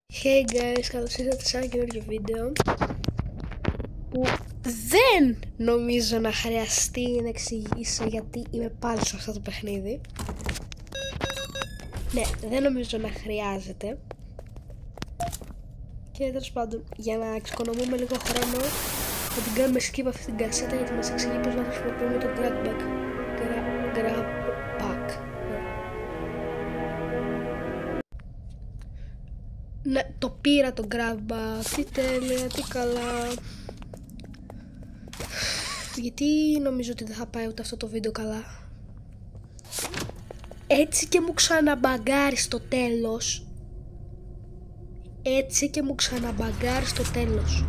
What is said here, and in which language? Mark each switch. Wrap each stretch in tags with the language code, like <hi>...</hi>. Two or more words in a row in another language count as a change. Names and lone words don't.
<en>Hey guys,</en> <el>καλώς ήρθατε σε ένα καινούργιο βίντεο που δεν νομίζω να χρειαστεί να εξηγήσω γιατί είμαι πάλι σε αυτό το παιχνίδι. Ναι, δεν νομίζω να χρειάζεται. Και τέλος πάντων, για να εξοικονομούμε λίγο χρόνο, θα την κάνουμε skip αυτή την κασέτα γιατί μας εξηγεί πως να χρησιμοποιούμε το</el> <en>grab back.</en> <el>Ναι, το πήρα το</el> <en>grab back,</en> <el>τι τέλεια, τι καλά. Γιατί νομίζω ότι δεν θα πάει ούτε αυτό το βίντεο καλά. Έτσι και μου ξαναμπαγκάρει στο τέλος. Έτσι και μου ξαναμπαγκάρει στο τέλος.</el>